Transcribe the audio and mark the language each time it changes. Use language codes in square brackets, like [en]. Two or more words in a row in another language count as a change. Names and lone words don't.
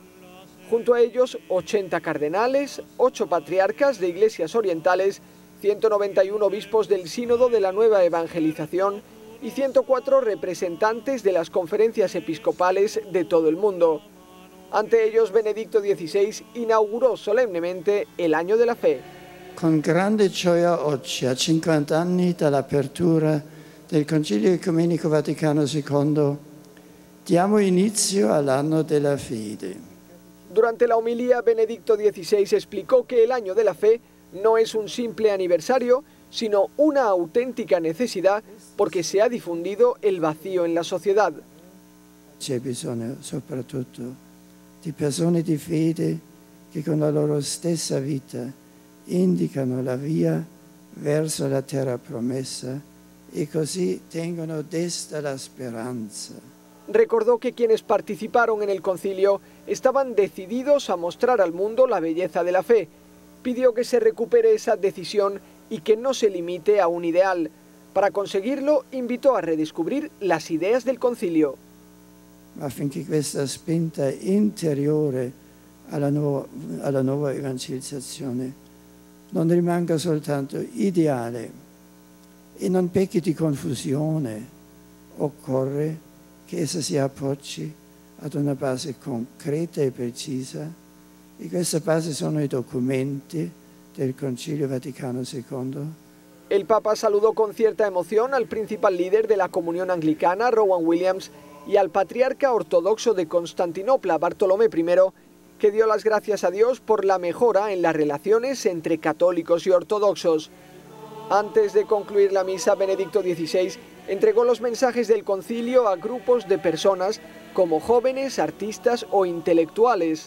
[es] Junto a ellos, 80 cardenales, 8 patriarcas de iglesias orientales, 191 obispos del Sínodo de la Nueva Evangelización y 104 representantes de las conferencias episcopales de todo el mundo. Ante ellos, Benedicto XVI inauguró solemnemente el Año de la Fe. [it] Con grande gioia oggi, a 50 anni dall'apertura del Concilio Ecumenico Vaticano II, diamo inizio all'anno della fede. [es] Durante la homilía, Benedicto XVI explicó que el Año de la Fe no es un simple aniversario, sino una auténtica necesidad porque se ha difundido el vacío en la sociedad. [it] C'è bisogno soprattutto di persone di fede che con la loro stessa vita indicano la via verso la terra promessa e così tengono desta la speranza. [es] Recordó que quienes participaron en el concilio estaban decididos a mostrar al mundo la belleza de la fe. Pidió que se recupere esa decisión y que no se limite a un ideal. Para conseguirlo, invitó a redescubrir las ideas del concilio. [it] Affinché questa spinta interiore alla nuova evangelizzazione non rimanga soltanto ideale e non pecchi di confusione, occorre che essa si appoggi ad una base concreta e precisa, e questa base sono i documenti del Concilio Vaticano II. [es] El Papa saludó con cierta emoción al principal líder de la comunión anglicana, Rowan Williams, y al patriarca ortodoxo de Constantinopla, Bartolomé I, que dio las gracias a Dios por la mejora en las relaciones entre católicos y ortodoxos. Antes de concluir la misa, Benedicto XVI entregó los mensajes del concilio a grupos de personas como jóvenes, artistas o intelectuales.